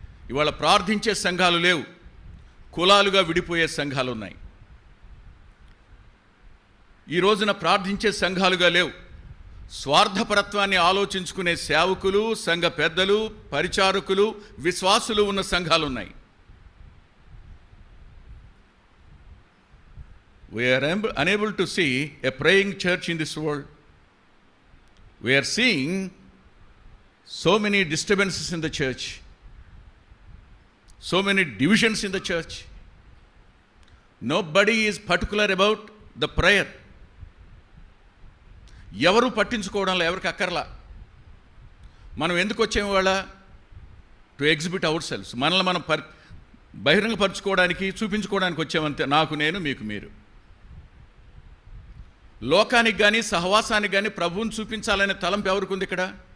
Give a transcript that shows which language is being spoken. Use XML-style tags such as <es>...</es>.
<te>ఇవాళ ప్రార్థించే సంఘాలు లేవు, కులాలుగా విడిపోయే సంఘాలు ఉన్నాయి. ఈ రోజున ప్రార్థించే సంఘాలుగా లేవు, స్వార్థపరత్వాన్ని ఆలోచించుకునే సేవకులు, సంఘ పెద్దలు, పరిచారకులు, విశ్వాసులు ఉన్న సంఘాలు ఉన్నాయి.</te> <en>We are unable to see a praying church in this world. We are seeing so many disturbances in the church, so many divisions in the church. Nobody is particular about the prayer.</en> <te>ఎవరు పట్టించుకోవడంలో ఎవరికి అక్కర్లా. మనం ఎందుకు వచ్చాము వాళ్ళ?</te> <en>To exhibit ourselves.</en> <te>మనల్ని మనం బహిరంగపరచుకోవడానికి, చూపించుకోవడానికి వచ్చామంతే. నాకు నేను, మీకు మీరు. లోకానికి కానీ సహవాసానికి కానీ ప్రభువుని చూపించాలనే తలంపు ఎవరికి ఉంది ఇక్కడ?</te>